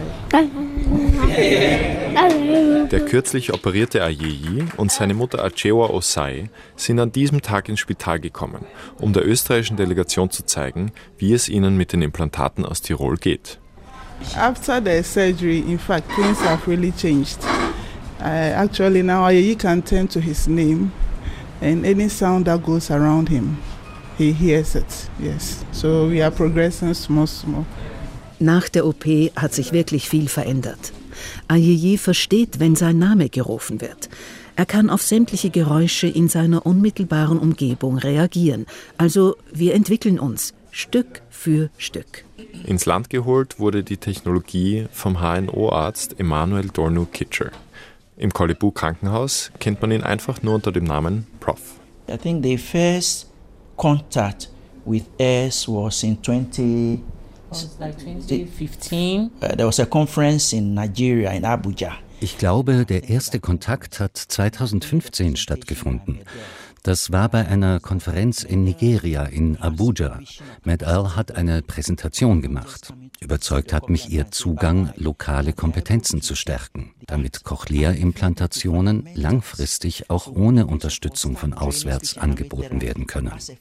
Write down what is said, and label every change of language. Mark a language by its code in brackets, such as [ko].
[en] Bye. [de] Der kürzlich operierte Ayeyi und seine Mutter Achewa Osai sind an diesem Tag ins Spital gekommen, um der österreichischen Delegation zu zeigen, wie es ihnen mit den Implantaten aus Tirol geht. [en] After the surgery, in fact, things have really changed. Actually, now Ayeyi can turn to his name and any sound that goes around him. He hears it, yes. So we are progressing small, small. [de] Nach der OP hat sich wirklich viel verändert. Ayeyi versteht, wenn sein Name gerufen wird. Er kann auf sämtliche Geräusche in seiner unmittelbaren Umgebung reagieren. Also wir entwickeln uns Stück für Stück. Ins Land geholt wurde die Technologie vom HNO-Arzt Emanuel Dornu-Kitscher. Im Qualibu-Krankenhaus kennt man ihn einfach nur unter dem Namen Prof. [en] I think the first contact with us was in 2015. There was a conference in Nigeria, in Abuja. [de] Ich glaube, der erste Kontakt hat 2015 stattgefunden. Das war bei einer Konferenz in Nigeria, in Abuja. MedL hat eine Präsentation gemacht. Überzeugt hat mich ihr Zugang, lokale Kompetenzen zu stärken, damit Cochlea-Implantationen langfristig auch ohne Unterstützung von auswärts angeboten werden können.